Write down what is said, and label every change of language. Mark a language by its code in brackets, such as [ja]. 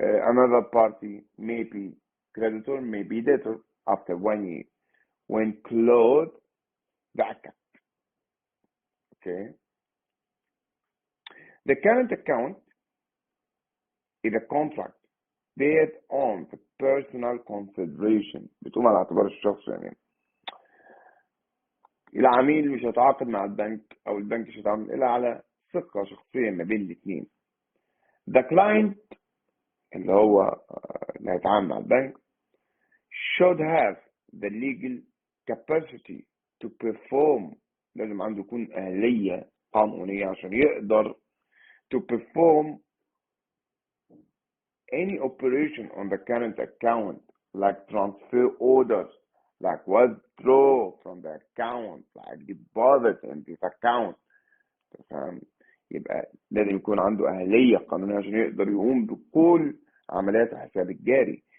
[en] Another party may be creditor, may be debtor after 1 year. when close the account. Okay. The current account is a contract based on the personal consideration. [ar] بتقوم على اعتبار الشخص. يعني العميل مش هيتعاقد مع البنك او البنك مش هيتعامل الا على ثقة شخصية ما بين الاثنين. [en] The client [ar] اللي هو اللي هيتعامل مع البنك [en] should have the legal capacity to perform. [ar] لازم عنده يكون أهلية قانونية عشان يقدر [en] to perform any operation on the current account, like transfer orders, like withdraw from the account, like deposit in this account. [ar] تفهم؟ يبقى لازم يكون عنده أهلية قانونية عشان يقدر يقوم بكل عمليات الحساب الجاري.